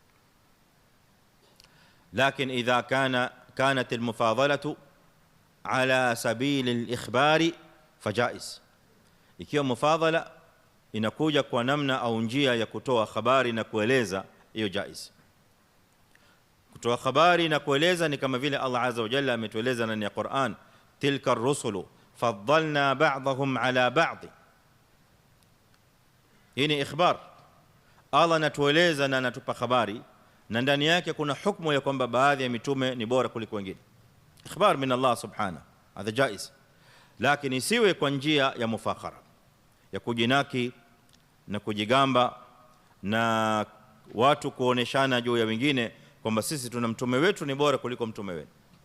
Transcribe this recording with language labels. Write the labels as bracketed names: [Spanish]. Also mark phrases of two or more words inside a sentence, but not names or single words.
[Arabic] لكن إذا كانت المفاضلة على سبيل الإخبار فجائز, [Swahili] ikiwa mufadala inakuja kwa namna au njia ya kutoa habari na kueleza, hiyo jaiz. Kutoa habari na kueleza ni kama vile Allah [Arabic] عز وجل [Swahili] ametueleza ndani ya Qur'an, [Arabic] تلك الرسل فضلنا بعضهم على بعض. [Swahili] Hii ni ikhbar. Allah anatueleza na anatupa habari, na ndani yake kuna hukumu ya kwamba baadhi ya mitume ni bora kuliko wengine. [Arabic] إخبار من الله سبحانه هذا جائز. [Swahili] Lakini isiwe kwa njia ya mufakhara, ya kujinaki na kujigamba na watu kuoneshana juu ya wengine kwamba sisi tuna mtume wetu ni bora kuliko mtume wetu.